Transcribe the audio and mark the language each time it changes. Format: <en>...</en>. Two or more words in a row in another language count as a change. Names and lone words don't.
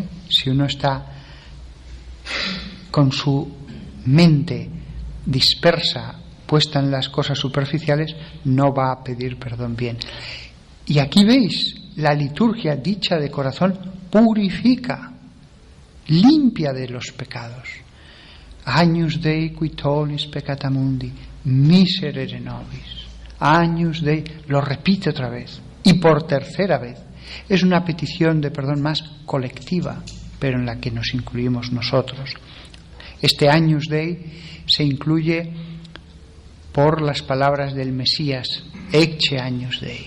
<es>Si uno está con su mente dispersa, puesta en las cosas superficiales, no va a pedir perdón bien. Y aquí veis, la liturgia dicha de corazón purifica, limpia de los pecados.</es> <la>Agnus Dei qui tollis peccata mundi, miserere nobis. Agnus Dei,</la> <es>lo repite otra vez, y por tercera vez. Es una petición de perdón más colectiva, pero en la que nos incluimos nosotros. Este</es> <la>Agnus Dei</la> <es>se incluye por las palabras del Mesías:</es> <la>Ecce Agnus Dei.</la>